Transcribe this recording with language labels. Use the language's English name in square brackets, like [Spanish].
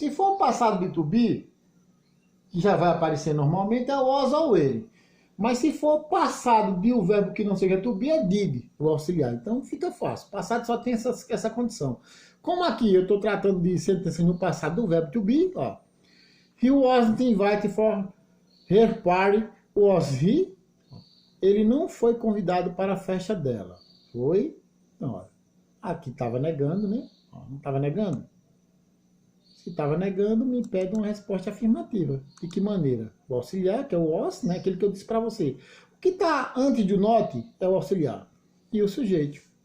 [Portuguese] Se for o passado de to be, que já vai aparecer normalmente, é o was ou ele. Mas se for passado de um verbo que não seja to be, é did, o auxiliar. Então fica fácil. Passado só tem essa condição. Como aqui eu estou tratando de sentença no passado do verbo to be, ó. [English] He wasn't invited for her party, was he? [Portuguese] Ele não foi convidado para a festa dela. Foi? Então, ó, aqui estava negando, né? Ó, não estava negando? Se estava negando, me pede uma resposta afirmativa. De que maneira? O auxiliar, que é o was, né? Aquele que eu disse para você. O que está antes do not é o auxiliar. E o sujeito.